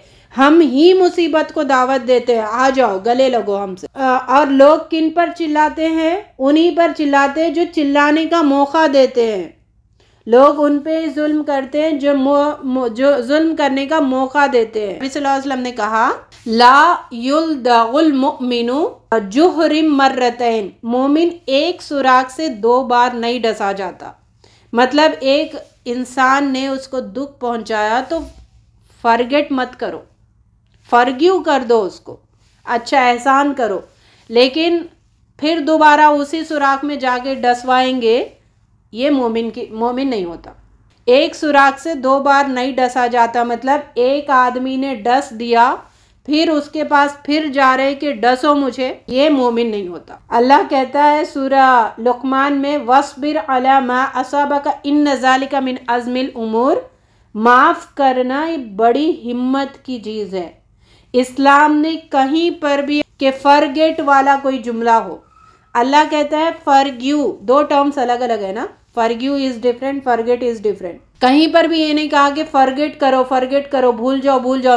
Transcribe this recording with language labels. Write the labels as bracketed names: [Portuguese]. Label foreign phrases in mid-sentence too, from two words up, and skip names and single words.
[Hindi] हम ही मुसीबत को दावत देते हैं, आ जाओ गले लगो हमसे। और लोग किन पर चिल्लाते हैं? उन्हीं पर चिल्लाते हैं जो चिल्लाने का मौका देते हैं। लोग उन पे जुल्म करते हैं जो जुल्म करने का मौका देते हैं। नबी [Arabic] صلى الله عليه وسلم [Hindi] ने कहा, [Arabic] لا يلدغ المؤمن جحر مرتين, [Hindi] मोमिन एक सुराख से 2 बार नहीं डसा जाता। मतलब एक इंसान ने उसको दुख पहुंचाया तो फॉरगेट मत करो, फॉरगिव कर दो उसको, अच्छा एहसान करो, लेकिन फिर दोबारा उसी सुराख में जाके डसवाएंगे, ये मोमिन नहीं होता। एक सुराख से 2 बार नहीं डसा जाता, मतलब एक आदमी ने डस दिया फिर उसके पास फिर जा रहे कि डसो मुझे, ये मोमिन नहीं होता। अल्लाह कहता है सूरह लुक़मान में, [Arabic] واصبر على ما أصابك إن ذلك من عزم الأمور, [Hindi] माफ़ करना ये बड़ी हिम्मत की चीज़ है। इस्लाम ने कहीं पर भी कि फॉरगेट वाला कोई जुमला हो, अल्लाह कहता है फॉरगिव। 2 टर्म्स अलग अलग है ना, [English] forgive is different, forget is different. [Hindi] कहीं पर भी ये नहीं कहा कि फॉरगेट करो, भूल जाओ।